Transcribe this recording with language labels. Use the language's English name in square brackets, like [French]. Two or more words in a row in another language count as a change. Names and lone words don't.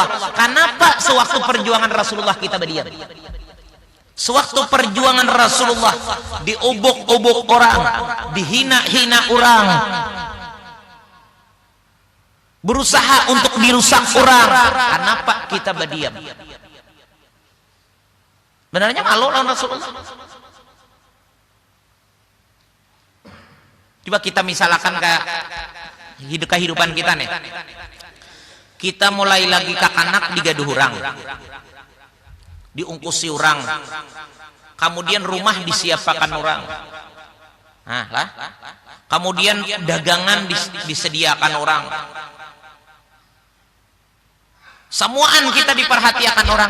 [Banjar] Kenapa sewaktu perjuangan Rasulullah kita berdiam? Sewaktu perjuangan Rasulullah diobok-obok orang, dihina-hina orang, berusaha untuk dirusak orang. Kenapa kita berdiam? Benarnya malu lawan Rasulullah. Coba kita misalkan ke kehidupan kita nih. Kita mulai lagi kakanak digaduh orang, diungkusi orang, kemudian rumah disiapkan orang, kemudian dagangan disediakan orang, semuaan kita diperhatikan orang.